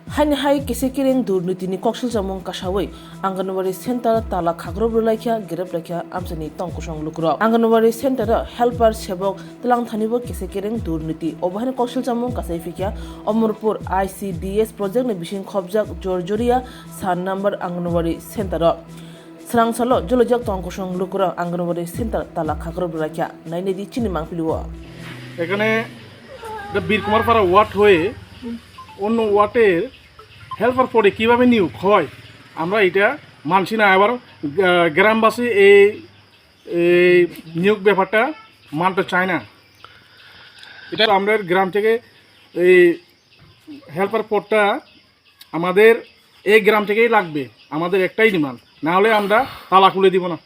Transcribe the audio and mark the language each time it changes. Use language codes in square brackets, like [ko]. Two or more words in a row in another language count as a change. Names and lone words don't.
[trp] Hani hai kese kereng durniti ni koksil jamong kasawai Anganwari center tala khagro brulaikya gerep lakya amsani tongkusong lukro Anganwari center helper sebok telang thanibo kese kereng durniti obahani koksil jamong kasai fikya Omorpur ICDS project ni bising khobjak jorjoria san number Anganwari center Serang salo jolojak tongkusong lukro Anganwari center tala khagro brulaikya naine di chini mangpiliwo [bn] এখানে বীরকুমার পাড়া ওয়ার্ড হয়ে অন্য ওয়ার্ডের হেল্পার পরে কীভাবে নিয়োগ হয় আমরা এটা মানছি না। আবার গ্রামবাসী এই নিয়োগ ব্যাপারটা মানতে চায় না। এটা আমরা গ্রাম থেকে এই হেল্পার পদটা আমাদের এই গ্রাম থেকেই লাগবে, আমাদের একটাই ডিমান্ড, না হলে আমরা তালা খুলে দিব না।